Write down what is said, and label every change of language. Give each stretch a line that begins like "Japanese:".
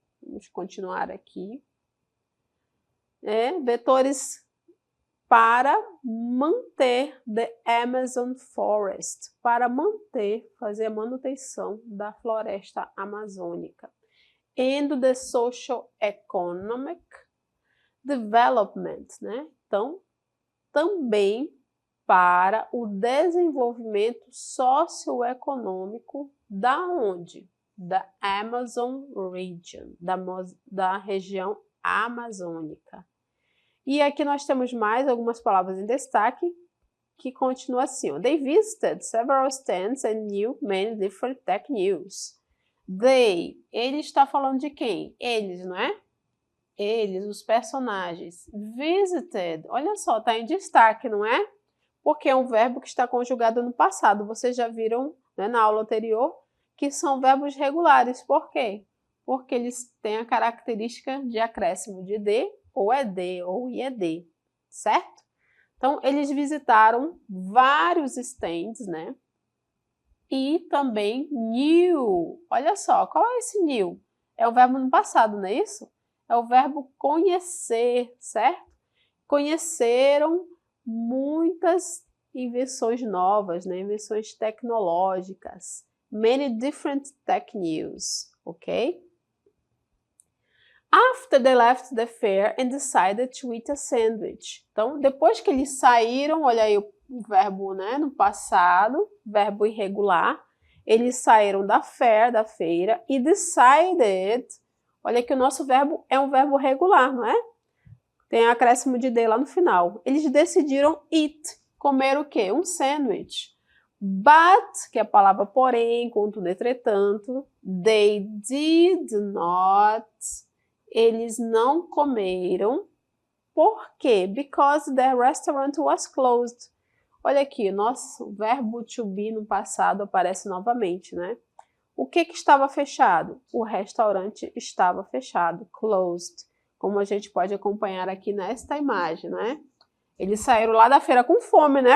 Portuguese: Vamos continuar aqui. Vetores para manter
English: the Amazon Forest,
Portuguese: para fazer a manutenção da floresta amazônica.
English: And the social economic development, né?
Portuguese: Então, também para o desenvolvimento socioeconômico da onde? Da
English: Amazon Region,
Portuguese: da região amazônica. E aqui nós temos mais algumas palavras em destaque, que continua assim, ó.
English: They visited several stands and knew many different tech news.
Portuguese: Ele está falando de quem? Eles, não é? Eles, os personagens. Visited, olha só, está em destaque, não é? Porque é um verbo que está conjugado no passado. Vocês já viram, né, na aula anterior que são verbos regulares. Por quê? Porque eles têm a característica de acréscimo de D, ou ED, ou IED, certo? Então, eles visitaram vários stands, né? E também knew. Olha só, qual é esse knew? É o verbo no passado, não é isso? É o verbo conhecer, certo? Conheceram muitas invenções novas, né? Invenções tecnológicas.
English: Many different tech news, ok? After they left the fair and decided to eat a sandwich.
Portuguese: Então, depois que eles saíram, olha aí o verbo, né, no passado, verbo irregular, eles saíram da feira, e decided, olha que o nosso verbo é um verbo regular, não é? Tem acréscimo de D lá no final. Eles decidiram eat, comer o quê? Um sandwich. But, que é a palavra porém, contudo, entretanto,
English: they did not,
Portuguese: eles não comeram. Por quê?
English: Because the restaurant was closed.
Portuguese: Olha aqui, nosso verbo to be no passado aparece novamente, né? O que estava fechado? O restaurante estava fechado, closed. Como a gente pode acompanhar aqui nesta imagem, né? Eles saíram lá da feira com fome, né?